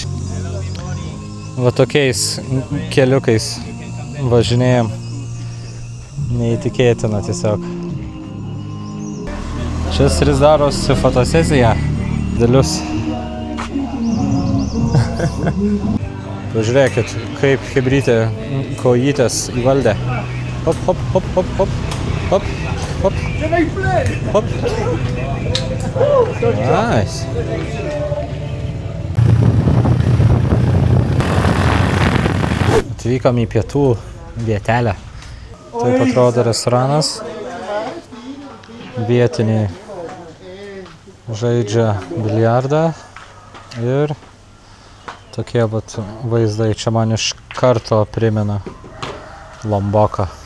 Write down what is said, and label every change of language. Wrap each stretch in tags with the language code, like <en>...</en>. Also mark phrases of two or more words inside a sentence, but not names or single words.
<lt>Va tokiais keliukais važinėjom. Neįtikėtina tiesiog. Česteris darosi fotosesiją. Dėlius. Pažiūrėkit, kaip chebrytė kojytės įvaldė. Hop, hop, hop, hop, hop, hop, hop, hop. Nice. Atvykom į pietų vietelę. Taip atrodo restoranas. Vietiniai žaidžia biliardą ir tokie vat vaizdai čia man iš karto primena Lomboką.</lt>